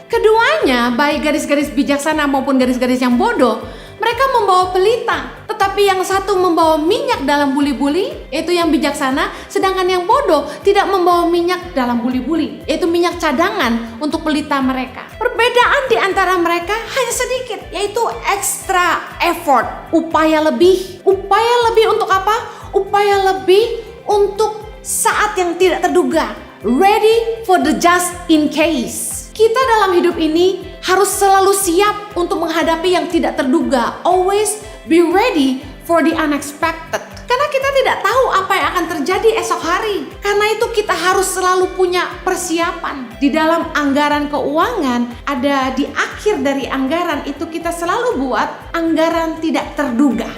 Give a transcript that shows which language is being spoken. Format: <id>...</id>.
<id>Keduanya, baik gadis-gadis bijaksana maupun gadis-gadis yang bodoh, mereka membawa pelita, tetapi yang satu membawa minyak dalam buli-buli, yaitu yang bijaksana, sedangkan yang bodoh tidak membawa minyak dalam buli-buli, yaitu minyak cadangan untuk pelita mereka. Perbedaan di antara mereka hanya sedikit, yaitu</id> <en>extra effort,</en> <id>upaya lebih. Upaya lebih untuk apa? Upaya lebih untuk saat yang tidak terduga.</id> <en>Ready for the just in case.</en> <id>Kita dalam hidup ini harus selalu siap untuk menghadapi yang tidak terduga.</id> <en>Always be ready for the unexpected.</en> <id>Karena kita tidak tahu apa yang akan terjadi esok hari. Karena itu kita harus selalu punya persiapan. Di dalam anggaran keuangan, ada di akhir dari anggaran itu kita selalu buat anggaran tidak terduga.</id>